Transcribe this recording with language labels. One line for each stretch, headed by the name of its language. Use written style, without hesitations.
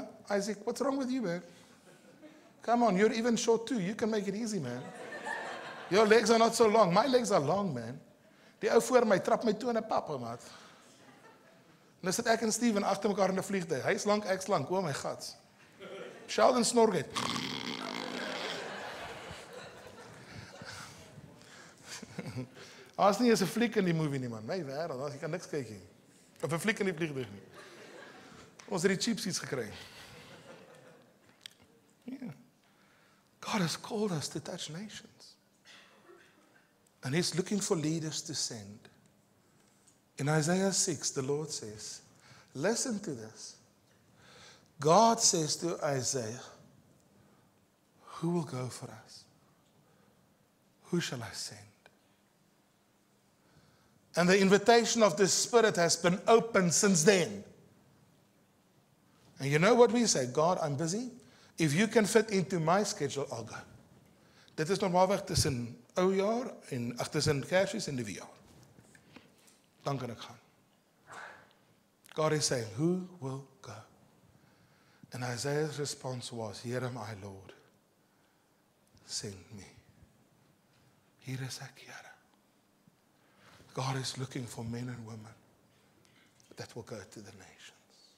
English: Isaac, what's wrong with you, man? Come on, you're even short too. You can make it easy, man. Your legs are not so long. My legs are long, man.
Afrikaans: Die ou voor my trap my toe in 'n pap, maat. En dan sit ek en Steven agter mekaar in 'n vliegtuig. Hy's lank, ek's lank.
English: Oh my God.
Afrikaans: Sheldon snorket. As nie is 'n fliek in die movie nie, man. My wêreld, as jy kan niks kyk nie. Of 'n fliek in die vliegtuig nie. Ons het die
English: cheap seats
Afrikaans: gekry.
English: Yeah. God has called us to touch nations. And He's looking for leaders to send. In Isaiah 6, the Lord says, listen to this. God says to Isaiah, who will go for us? Who shall I send? And the invitation of the Spirit has been open since then. And you know what we say? God, I'm busy. If you can fit into my schedule, I'll go.
Afrikaans: Dit is normaalweg tussen oujaar en tussen Kersfees en Nuwejaar. Dan kan ek gaan.
English: God is saying, who will go? And Isaiah's response was, here am I, Lord. Send me.
Afrikaans: Hier is ek, Here.
English: God is looking for men and women that will go to the nations.